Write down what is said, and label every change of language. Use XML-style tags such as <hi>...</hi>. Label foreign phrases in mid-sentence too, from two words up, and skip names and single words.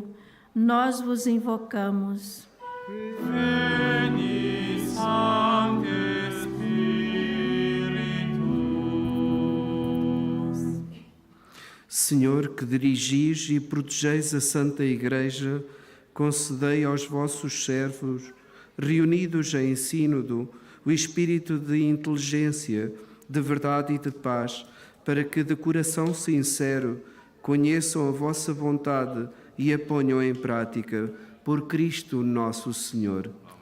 <pt>Nós vos invocamos.</pt> <la>Veni, Sancte Spiritus.</la> <pt>Senhor, que dirigis e protegeis a Santa Igreja, concedei aos vossos servos, reunidos em sínodo, o espírito de inteligência, de verdade e de paz, para que de coração sincero conheçam a vossa vontade e a ponham em prática, por Cristo nosso Senhor.</pt>